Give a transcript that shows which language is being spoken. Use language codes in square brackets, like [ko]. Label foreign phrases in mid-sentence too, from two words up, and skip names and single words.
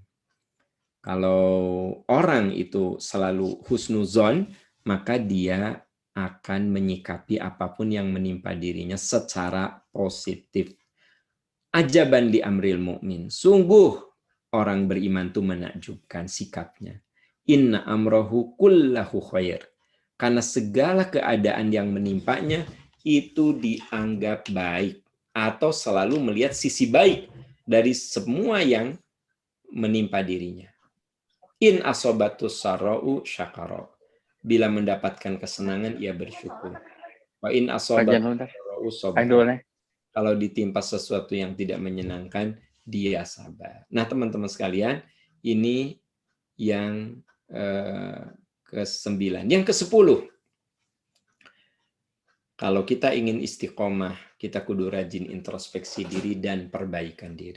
[id] Kalau orang itu selalu husnuzon, maka dia akan menyikapi apapun yang menimpa dirinya secara positif. [ar] عجبا لأمر المؤمن. [id] Sungguh orang beriman itu menakjubkan sikapnya. [ar] إن أمره كله خير. [id] Karena segala keadaan yang menimpanya itu dianggap baik. Atau selalu melihat sisi baik dari semua yang menimpa dirinya. [ar] إن أصابته سراء شكر. [id] Bila mendapatkan kesenangan, ia bersyukur. [ar] وإن أصابته سراء صبر. [id] Kalau ditimpa sesuatu yang tidak menyenangkan, dia sabar. Nah, teman-teman sekalian, ini yang ke-9. Yang ke-10, kalau kita ingin istiqomah, kita kudu rajin introspeksi diri dan perbaikan diri.